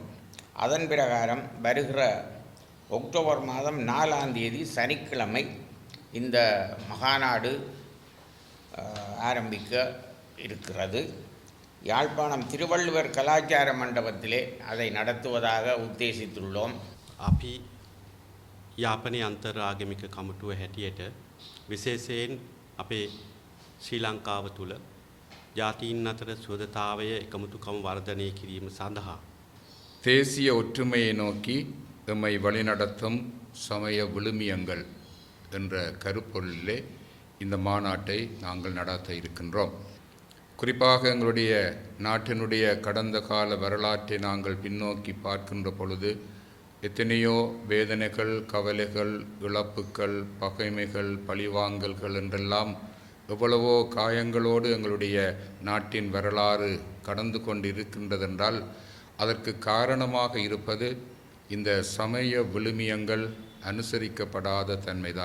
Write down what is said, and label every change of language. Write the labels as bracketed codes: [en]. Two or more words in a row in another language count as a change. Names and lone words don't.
[ta] அதன் பிரகாரம் வருகிற அக்டோபர் மாதம் 4ஆம் தேதி சனிக்கிழமை இந்த மகாநாடு ஆரம்பிக்க இருக்கிறது. யாழ்ப்பாணம் திருவள்ளுவர் கலாச்சார மண்டபத்திலே அதை நடத்துவதாக உத்தேசித்துள்ளோம். [si] අපි යාපනයේ අන්තර් ආගමික කමිටුව හැටියට විශේෂයෙන් අපේ ශ්‍රී ලංකාව තුළ ජාතීන් අතර සුහදතාවය එකමුතුකම වර්ධනය කිරීම සඳහා [ta] தேசிய ஒற்றுமையை நோக்கி எம்மை வழிநடத்தும் சமய விழுமியங்கள் என்ற கருப்பொருளிலே இந்த மாநாட்டை நாங்கள் நடத்த இருக்கின்றோம். குறிப்பாக எங்களுடைய நாட்டினுடைய கடந்த கால வரலாற்றை நாங்கள் பின்னோக்கி பார்க்கின்ற பொழுது எத்தனையோ வேதனைகள், கவலைகள், இழப்புக்கள், பகைமைகள், பழிவாங்கல்கள் என்றெல்லாம் எவ்வளவோ காயங்களோடு எங்களுடைய நாட்டின் வரலாறு கடந்து கொண்டு இருக்கின்றதென்றால் அதற்கு காரணமாக இருப்பது இந்த சமய விழுமியங்கள் அனுசரிக்கப்படாத தன்மைதான்.